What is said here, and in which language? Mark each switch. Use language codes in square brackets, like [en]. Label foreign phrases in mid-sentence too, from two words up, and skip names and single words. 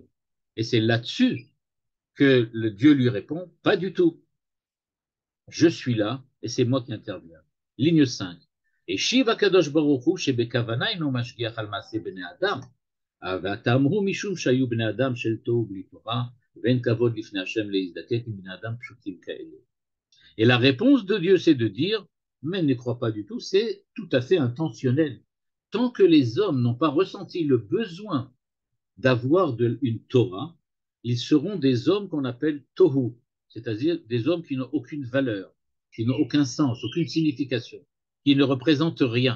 [fr] Et c'est là-dessus que le Dieu lui répond, pas du tout. Je suis là et c'est moi qui interviens. [he] Ligne 5. Et השיב קדוש ברוך הוא שבכוונה אינו משגיח על מעשה בני אדם. ואמרו משום שהיו בני אדם של תוהו בלי תורה, ואין כבוד לפני השם להזדקק עם בני אדם פשוטים כאלה. [fr] Et la réponse de Dieu, c'est de dire, mais ne crois pas du tout, c'est tout à fait intentionnel. Tant que les hommes n'ont pas ressenti le besoin d'avoir une Torah, ils seront des hommes qu'on appelle tohu, c'est-à-dire des hommes qui n'ont aucune valeur, qui n'ont aucun sens, aucune signification, qui ne représentent rien.